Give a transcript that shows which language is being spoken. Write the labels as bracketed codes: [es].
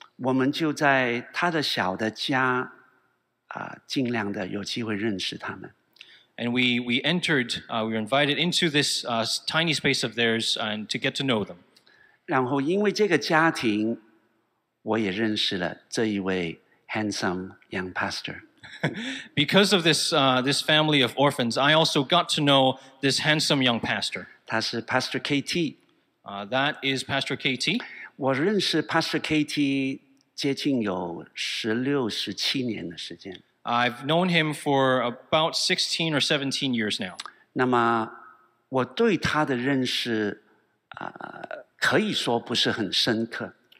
[zh] 我们就在他的小的家尽量的有机会认识他们。 [en] And we entered, we were invited into this tiny space of theirs and to get to know them. [zh] 然后因为这个家庭，我也认识了这一位 [en] handsome young pastor。 Because of this family of orphans, I also got to know this handsome young pastor. [zh] 他是 Pastor KT。 [en] That is Pastor KT. [zh] 我认识 Pastor KT 接近有16、17年的时间。 [en] I've known him for about 16 or 17 years now. [zh] 那么我对他的认识可以说不是很深刻。